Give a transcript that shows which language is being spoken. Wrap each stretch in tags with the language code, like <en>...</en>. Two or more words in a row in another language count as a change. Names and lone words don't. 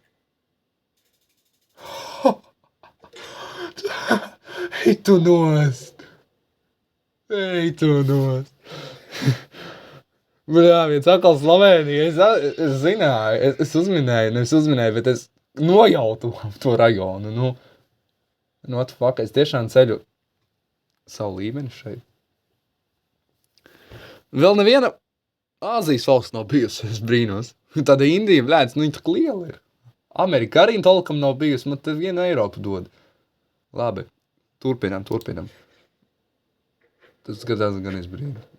<lv>Ej tu nost. Viens atkal Slovēnija. Es zināju, es uzminēju, bet es nojautu to rajonu.</lv> <en>What the fuck,</en> <lv>es tiešām ceļu savu līmeni šeit. Vēl neviena Āzijas valsts nav bijusi, es brīnos. Tāda Indija, blēdz, viņa tak liela ir. Amerika arī tolkam nav bijusi, man te viena Eiropa dod. Labi. Turpinam. Tas gadās gan izbrīna.</lv>